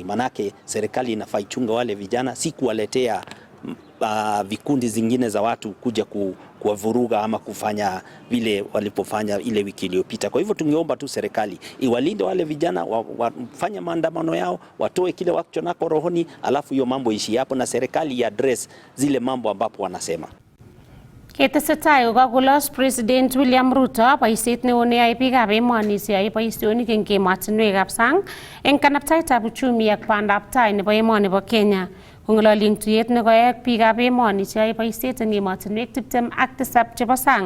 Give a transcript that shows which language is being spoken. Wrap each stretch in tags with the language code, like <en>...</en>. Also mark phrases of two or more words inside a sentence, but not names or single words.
<sw>Manake serikali inafaa ichunge wale vijana, si kuwaletea vikundi zingine za watu kuja kuwavuruga ama kufanya vile walipofanya ile wiki iliyopita. Kwa hivyo tungeomba tu serikali iwalinde wale vijana, wafanye maandamano yao, watoe kile wako nako rohoni, alafu hiyo mambo ishi hapo na serikali address zile mambo ambapo wanasema.</sw> <kln>Ketesetai kokakolos President William Ruto boisiet neo neyoe biikab emoni siyoe boisionik eng emotinwekab sang eng kanaptaetab uchumi ak bandab tai nebo emoni bo Kenya. Kong'ololi eng tuyet nekoek biikab emoni cheyoe boisiet eng emotinwek 27 chebo sang.</kln>